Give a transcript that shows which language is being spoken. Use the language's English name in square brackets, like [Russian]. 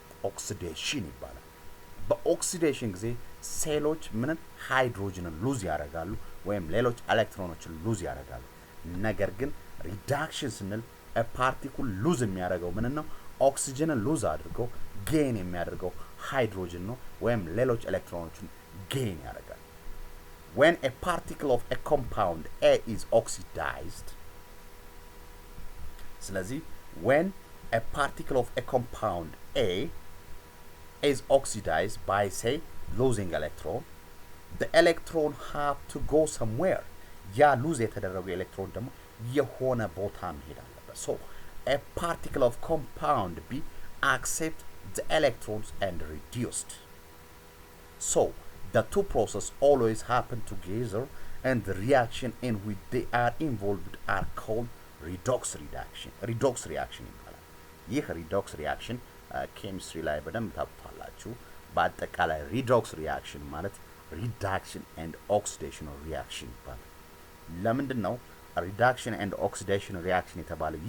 [Amharic] ኦክሲዴሽን ይባላል። በኦክሲዴሽን ጊዜ ሴሎች ምንን ሃይድሮጅንን ሉዝ ያደርጋሉ ወይም ሌሎች ኤሌክትሮኖችን ሉዝ ያደርጋሉ። ነገር ግን ሪዳክሽን ስንል ፓርቲክል ሉዝ የሚያደርገው ምን ነው? ኦክሲጅንን ሉዝ አድርጎ ጌን የሚያደርገው ሃይድሮጅን ነው ወይም ሌሎች ኤሌክትሮኖችን ጌን ያደርጋል። [English] when a particle of a compound A is oxidized, [Amharic] ስለዚህ [English] when a particle of a compound A is oxidized by say losing electron, the electron have to go somewhere. [Amharic] ያ ሉዝ የተደረገው ኤሌክትሮን ደግሞ የሆነ ቦታ መሄድ አለበት። [English] so a particle of compound B accept the electrons and reduced. so the two processes always happen together and the reaction in which they are involved are called redox reaction [Amharic] ይባላል። ይህ redox reaction ኬሚስትሪ ላይ በደንብ ታውቁታላችሁ። በአጠቃላይ ሪዶክስ ሪአክሽን ማለት ሪዳክሽን ኤንድ ኦክሲዴሽን ሪአክሽን ይባላል። ለምንድን ነው ሪዳክሽን ኤንድ ኦክሲዴሽን ሪአክሽን የተባለው?